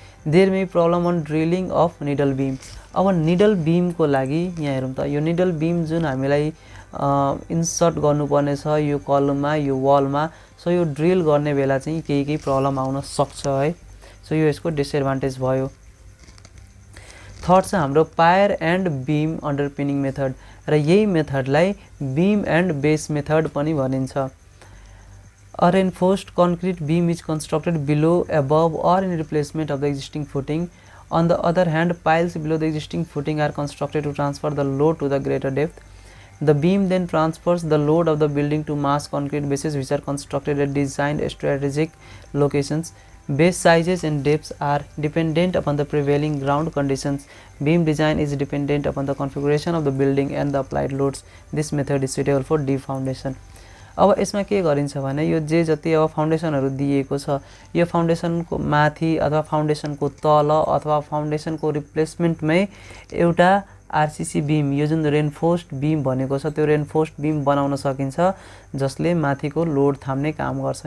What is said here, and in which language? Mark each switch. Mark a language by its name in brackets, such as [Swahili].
[English] There may problem on drilling of needle beam. [Nepali] अब needle बिमको लागि यहाँ हेरौँ त, यो निडल बिम जुन हामीलाई इन्सर्ट गर्नुपर्ने छ यो कलममा यो वालमा, सो यो ड्रिल गर्ने बेला चाहिँ केही प्रब्लम आउन सक्छ है। सो यो यसको डिसएडभान्टेज भयो। थर्ड छ हाम्रो पायर एन्ड बिम अन्डरपिनिङ मेथड, र यही मेथडलाई बिम एन्ड बेस मेथड पनि भनिन्छ। [English] A reinforced concrete beam is constructed below, above or in replacement of the existing footing. On the other hand, piles below the existing footing are constructed to transfer the load to the greater depth. The beam then transfers the load of the building to mass concrete bases which are constructed at designed strategic locations. Base sizes and depths are dependent upon the prevailing ground conditions. Beam design is dependent upon the configuration of the building and the applied loads. This method is suitable for deep foundation. [Nepali] अब यसमा के गरिन्छ भने यो जे जति अब फाउन्डेसनहरू दिएको छ यो फाउन्डेसनको माथि अथवा फाउन्डेसनको तल अथवा फाउन्डेसनको रिप्लेसमेन्टमै एउटा आरसीसी बिम, यो जुन रेनफोर्स्ड बिम भनेको छ त्यो रेनफोर्स्ड बिम बनाउन सकिन्छ जसले माथिको लोड थाम्ने काम गर्छ।